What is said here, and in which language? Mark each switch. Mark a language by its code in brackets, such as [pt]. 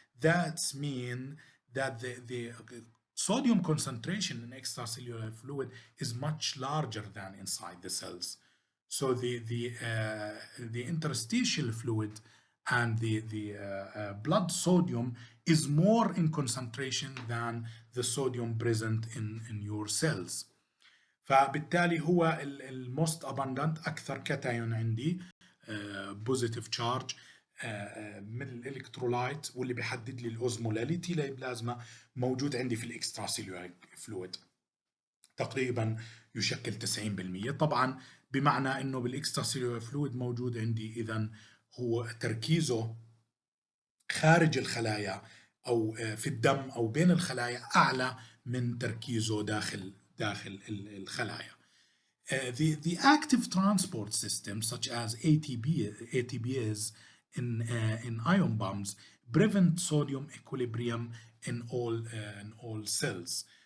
[en] That's mean that the sodium concentration in extracellular fluid is much larger than inside the cells. So the interstitial fluid and the blood sodium is more in concentration than the sodium present in your cells. [ar] فبالتالي هو [en] الموست abundant [ar] أكثر كاتايون عندي بوزيتيف تشارج من الالكترولايت واللي بيحدد لي الاوزمولاليتي للبلازما موجود عندي في الاكستراسيلولار فلويد تقريبا يشكل 90%. طبعا بمعنى انه بالاكستراسيلولار فلويد موجود عندي اذا هو تركيزه خارج الخلايا او في الدم او بين الخلايا اعلى من تركيزه داخل الخلايا. [en] The active transport systems such as ATPase in ion bombs prevent sodium equilibrium in all cells.